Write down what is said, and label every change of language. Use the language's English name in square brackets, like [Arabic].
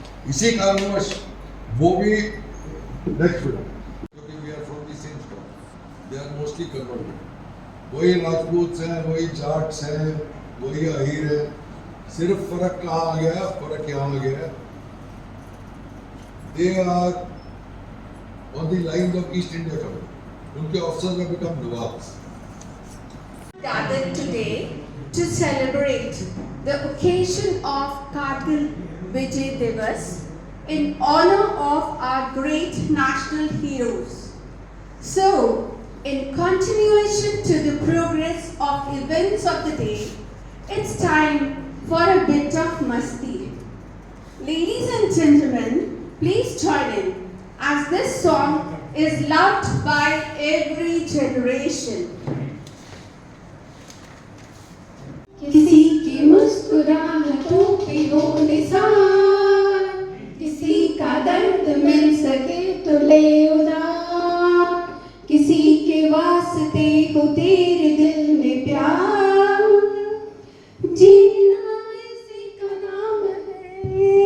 [Hindi] इसी कारणवश वो भी नेक्स्ट में, क्योंकि [English] we are from the same stock, they are mostly converted, [Hindi] वही राजपूत हैं, वही जाट्स हैं, वही अहीर है। सिर्फ फर्क कहाँ आ गया? फर्क यहाँ आ गया, [English] they are on the line of East India Company, [Hindi] उनके officers [English] have become [Hindi] nawabs. [English] Gathered today to celebrate the occasion of Kargil Vijay Divas in honor of our great national heroes. So, in continuation to the progress of events of the day, it's time for a bit of masti. Ladies and gentlemen, please join in as this song is loved by every generation. [Hindi] किसी की मुस्कुराहटों पे हो निसार, किसी का दर्द मिल सके तो ले उधार, किसी के वास्ते हो तेरे दिल में प्यार, जीना इसी का नाम है।